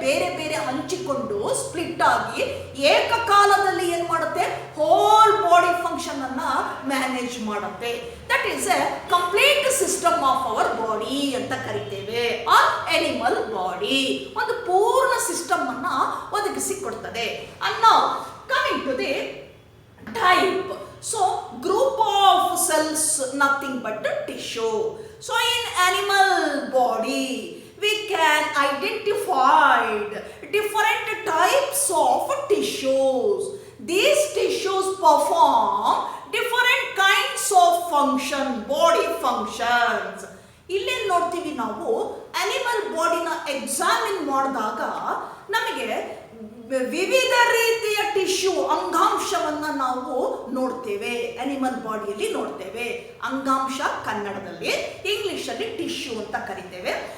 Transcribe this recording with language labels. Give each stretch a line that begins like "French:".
Kannada: ಬೇರೆ ಬೇರೆ ಹಂಚಿಕೊಂಡು ಸ್ಪ್ಲಿಟ್ ಆಗಿ ಏಕಕಾಲದಲ್ಲಿ ಏನ್ ಮಾಡುತ್ತೆ? ಹೋಲ್ ಬಾಡಿ ಫಂಕ್ಷನ್ ಅನ್ನ ಮ್ಯಾನೇಜ್ ಮಾಡುತ್ತೆ.
English: that is a complete system of our body
Kannada: ಅಂತ ಕರಿತೇವೆ. ಆರ್ ಅನಿಮಲ್ ಬಾಡಿ ಒಂದು ಪೂರ್ಣ ಸಿಸ್ಟಮ್ ಅನ್ನ ಒದಗಿಸಿ ಕೊಡ್ತದೆ.
English: ಅನ್ನೋ coming to the type. So group of cells, nothing but tissue. So in animal body we can identify different types of tissues. These tissues perform different kinds of function, body functions.
Kannada: ಇಲ್ಲಿ ನೋಡ್ತೀವಿ ನಾವು animal ಬಾಡಿನ examine ಮಾಡಿದಾಗ ನಮಗೆ ವಿವಿಧ ರೀತಿಯ tissue ಅಂಗಾಂಶವನ್ನ ನಾವು ನೋಡ್ತೇವೆ. ಅನಿಮಲ್ ಬಾಡಿಯಲ್ಲಿ ನೋಡ್ತೇವೆ. ಅಂಗಾಂಶ ಕನ್ನಡದಲ್ಲಿ, ಇಂಗ್ಲಿಷ್ ಅಲ್ಲಿ ಟಿಶ್ಯೂ ಅಂತ ಕರಿತೇವೆ.